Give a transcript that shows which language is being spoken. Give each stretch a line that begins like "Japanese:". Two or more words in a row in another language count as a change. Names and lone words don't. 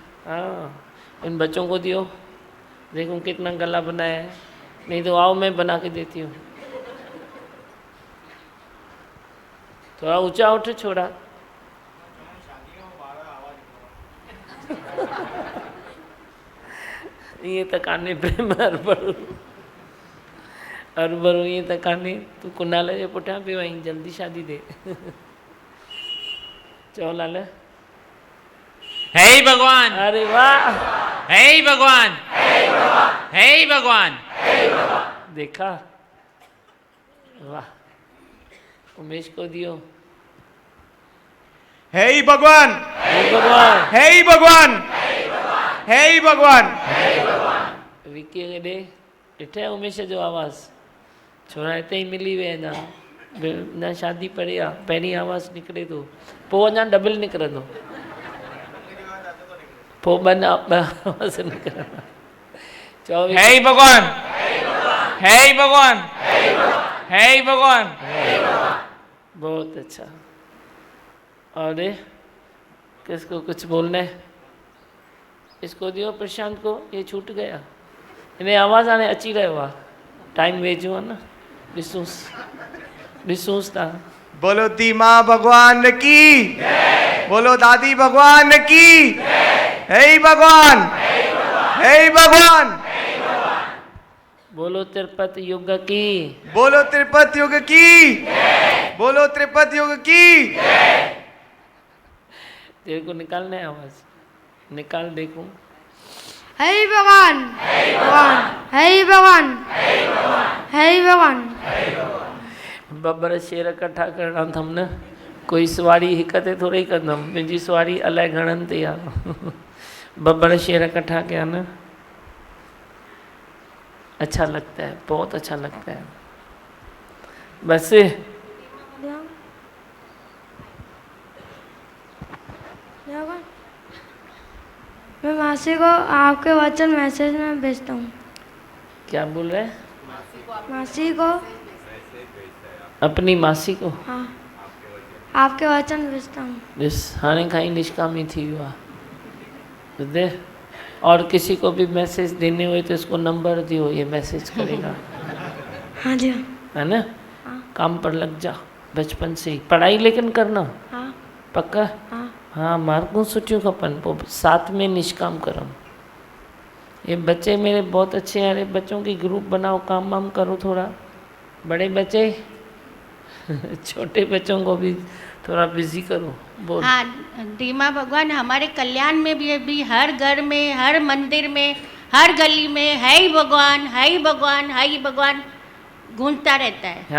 Hindi: हाँ इन बच्चों को दियो, देखो कितना गला बनाया है। नहीं तो आओ मैं बना के देती हूँ। थोड़ा ऊंचा उठ छोड़ा।
Sindhi: ये त कान्हे प्रेम अरबरू अरबरू ये त कान्हे। तू कुनाल जे पुठियां पियो आहीं, जल्दी शादी दे। चओ लाल।
Hindi: हे भगवान, अरे वाह, हे भगवान, हे भगवान। देखा वाह। उमेश को दियो। हे भगवान, हे भगवान, हे भगवान, हे भगवान।
Sindhi: विकी खे ॾे। ॾिठे उमेश जो आवाज़? छोरा हिते ई मिली विया अञा, अञा शादी परे आहे, पहिरीं आवाज़ निकिरे थो, पोइ अञा डबल निकिरंदो, पोइ ॿ आवाज़ निकिरंदा। चओ
Hindi: हे भगवान, हे भगवान, हे भगवान। बहुत अच्छा। और किसको कुछ बोलना है? इसको दियो प्रशांत को, ये छूट गया।
Sindhi: इन्हें आवाज़ आने अची रहियो आहे, टाइम वेझो आहे न। ॾिसूंसि था।
Hindi: बोलो धीमा भगवान की, बोलो दादी भगवान की। हे भगवान, हे भगवान। बोलो तिरुपति युग की, बोलो तिरुपति युग की, बोलो तिरुपति युग की। तेरे को निकालना है आवाज़, निकाल देखूं। हे भगवान, भगवान, हे भगवान, हे भगवान।
Sindhi: बब्बर शेर इकट्ठा करणा अथमि न, कोई सवारी हिक ते थोड़ी कंदमि, मुंहिंजी सवारी अलाए घणनि ते आहे। बब्बर शेर इकट्ठा कया न,
Hindi: अच्छा लगता है, बहुत अच्छा लगता है। बस मैं मासी को आपके वचन मैसेज में भेजता हूँ। क्या बोल रहे हैं? मासी को, अपनी मासी को? हाँ, आपके वचन भेजता हूँ।
Sindhi: जिस हाणे खां ही निष्कामी थी वियो आहे।
Hindi: तो दे, और किसी को भी मैसेज देने हुए तो इसको नंबर दियो, ये मैसेज करेगा। हाँ जी, है ना? हाँ। काम पर लग जा बचपन से ही, पढ़ाई लेकिन करना हाँ, पक्का। हाँ,
Sindhi: हाँ मार्कूं सुठियूं खपनि, पोइ
Hindi: साथ में निष्काम करो। ये बच्चे मेरे बहुत अच्छे हैं, अरे बच्चों की ग्रुप बनाओ, काम वाम करो थोड़ा। बड़े बच्चे छोटे बच्चों को भी थोड़ा बिजी करो। बोल। हाँ धीमा भगवान, हमारे कल्याण में भी हर घर में, हर मंदिर में, हर गली में है भगवान, है भगवान, है भगवान गूंजता रहता है